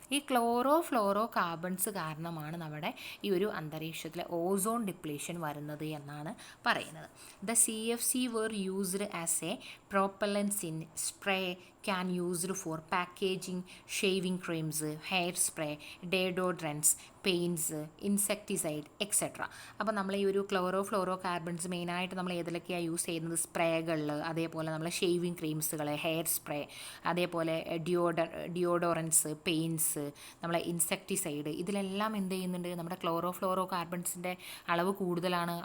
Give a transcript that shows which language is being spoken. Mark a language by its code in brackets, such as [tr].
[ml] ഈ chloro carbons കാരണമാണ് നമ്മുടെ ഈ ഒരു അന്തരീക്ഷത്തിലെ ഓസോൺ ഡിപ്ലീഷൻ വരുന്നത് എന്നാണ് പറയുന്നത്. [en] The CFC were used as a propellants in spray can used for packaging, shaving creams, hair spray, deodorants, paints, insecticide, etc. [ml] അപ്പോൾ നമ്മൾ ഈ ഒരു ഫ്ലോറോ കാർബൺസ് മെയിനായിട്ട് നമ്മൾ ഏതിലൊക്കെയാണ് യൂസ് ചെയ്യുന്നത്, സ്പ്രേകളിൽ, അതേപോലെ നമ്മൾ ഷേവിങ് ക്രീംസുകൾ, ഹെയർ സ്പ്രേ, അതേപോലെ ഡിയോഡോറൻസ്, പെയിൻറ്റ്സ്, നമ്മളെ ഇൻസെക്ടിസൈഡ്, ഇതിലെല്ലാം എന്ത് ചെയ്യുന്നുണ്ട്, നമ്മുടെ ഫ്ലോറോ കാർബൺസിൻ്റെ അളവ് കൂടുതലാണ്.